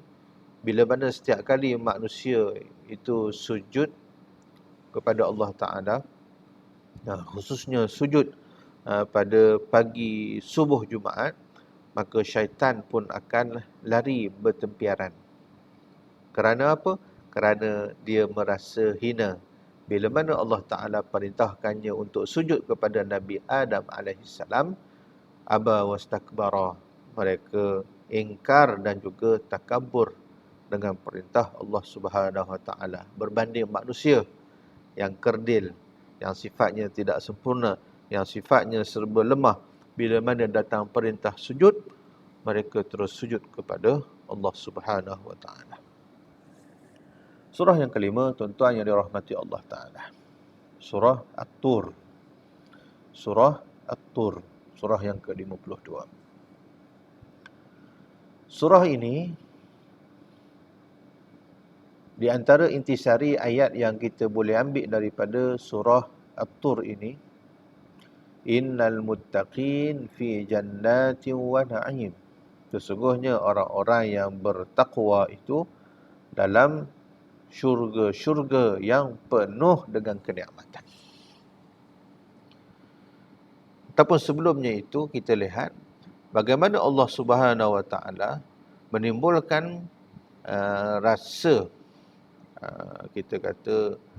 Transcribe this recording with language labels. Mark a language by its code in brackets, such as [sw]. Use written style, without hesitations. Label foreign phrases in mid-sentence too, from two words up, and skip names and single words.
[ms] Bila mana setiap kali manusia itu sujud kepada Allah Ta'ala, khususnya sujud pada pagi subuh Jumaat, maka syaitan pun akan lari bertempiaran. Kerana apa? Kerana dia merasa hina. Bila mana Allah Ta'ala perintahkannya untuk sujud kepada Nabi Adam AS, [ar] أبى واستكبر, [ms] mereka ingkar dan juga takabur dengan perintah Allah [ar] سبحانه وتعالى. [ms] Berbanding manusia yang kerdil, yang sifatnya tidak sempurna, yang sifatnya serba lemah, bila mana datang perintah sujud, mereka terus sujud kepada Allah [ar] سبحانه وتعالى. [ms] Surah yang kelima, tuan-tuan yang dirahmati Allah Ta'ala, surah At-Tur. Surah At-Tur, surah yang ke-52. Surah ini, di antara intisari ayat yang kita boleh ambil daripada surah At-Tur ini, [ar] إن المتقين في جنات ونعيم. [ms] Sesungguhnya orang-orang yang bertakwa itu dalam syurga-syurga yang penuh dengan kenikmatan. Ataupun sebelumnya itu kita lihat bagaimana Allah [ar] سبحانه وتعالى [ms] menimbulkan rasa, kita kata